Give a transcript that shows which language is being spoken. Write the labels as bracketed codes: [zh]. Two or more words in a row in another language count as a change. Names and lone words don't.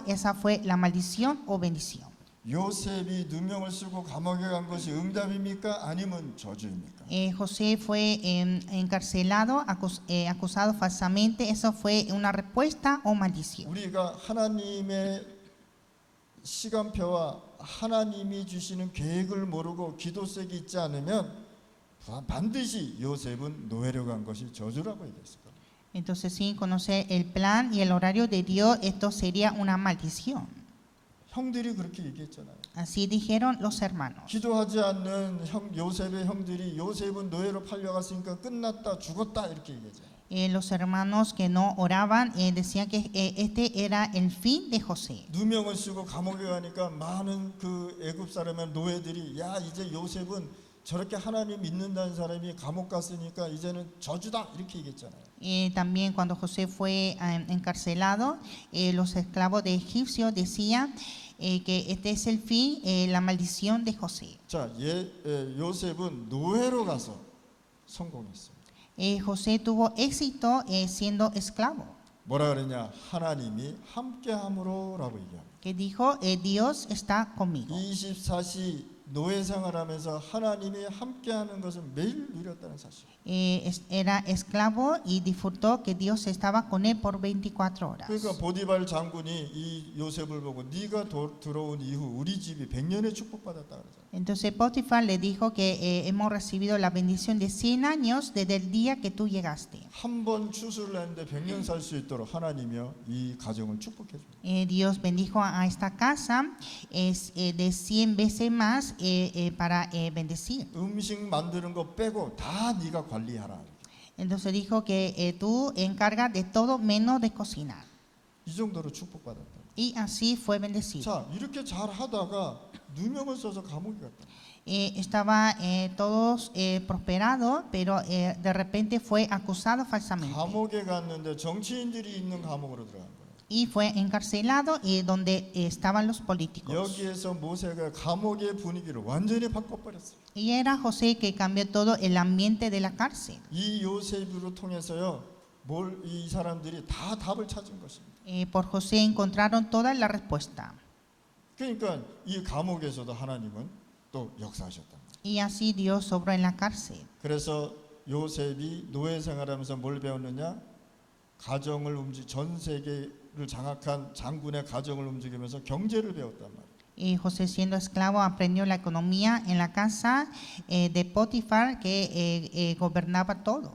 [es] ¿Esa fue la maldición o bendición? [ko] 요셉이 누명을 쓰고 감옥에 간 것이 응답입니까? 아니면 저주입니까? [es] José fue encarcelado, acusado falsamente. ¿Eso fue una respuesta o maldición? [ko] 우리가 하나님의 시간표와 하나님이 주시는 계획을 모르고 기도색이 있지 않으면 반드시 요셉은 노예로 간 것이 저주라고 얘기했을 거예요. [es] Entonces, sin conocer el plan y el horario de Dios, esto sería una maldición. [ko] 형들이 그렇게 얘기했잖아요. [es] Así dijeron los hermanos. [ko] 기도하지 않는 요셉의 형들이 요셉은 노예로 팔려갔으니까 끝났다, 죽었다 이렇게 얘기했잖아요. [es] Los hermanos que no oraban decían que este era el fin de José. [ko] 누명을 쓰고 감옥에 가니까 많은 그 애굽 사람의 노예들이 야 이제 요셉은 저렇게 하나님 믿는다는 사람이 감옥 갔으니까 이제는 저주다 이렇게 얘기했잖아요. [es] También cuando José fue encarcelado, los esclavos de egipcios decían que este es el fin, la maldición de José. [ko] 자, 요셉은 노예로 가서 성공했어요. [es] José tuvo éxito siendo esclavo. [ko] 뭐라 그러냐? 하나님이 함께함으로라고 얘기합니다. [es] Que dijo, Dios está conmigo. [ko] 24시 노예 생활하면서 하나님이 함께하는 것을 매일 누렸다는 사실. [es] Era esclavo y disfrutó que Dios estaba con él por 24 horas. [ko] 그러니까 보디발 장군이 이 요셉을 보고 네가 들어온 이후 우리 집이 100년의 축복받았다 그러잖아요. [es] Entonces Potifar le dijo que hemos recibido la bendición de 100 años desde el día que tú llegaste. [ko] 한 번 추수를 했는데 100년 살 수 있도록 하나님이요 이 가정을 축복해 줍니다. [es] Dios bendijo a esta casa de 100 veces más para bendecir. [ko] 음식 만드는 거 빼고 다 네가 관리하라. [es] Entonces dijo que tú encargas de todo menos de cocinar. [ko] 이 정도로 축복받았다. [es] Y así fue bendecido. [ko] 자, 이렇게 잘 하다가 누명을 써서 감옥에 갔다. [es] Estaba todos prosperados, pero de repente fue acusado falsamente. [ko] 감옥에 갔는데 정치인들이 있는 감옥으로 들어간 거예요. [es] Y fue encarcelado donde estaban los políticos. [ko] 여기에서 모세가 감옥의 분위기를 완전히 바꿔버렸어요. [es] Y era José que cambió todo el ambiente de la cárcel. [ko] 이 요셉으로 통해서요, 이 사람들이 다 답을 찾은 것입니다. [es] Por José encontraron toda la respuesta. [ko] 그러니까 이 감옥에서도 하나님은 또 역사하셨다. [es] Y así Dios obró en la cárcel. [ko] 그래서 요셉이 노예 생활하면서 뭘 배웠느냐? 가정을 전 세계를 장악한 장군의 가정을 움직이면서 경제를 배웠단 말이에요. [es] Y José siendo esclavo aprendió la economía en la casa de Potifar que gobernaba todo.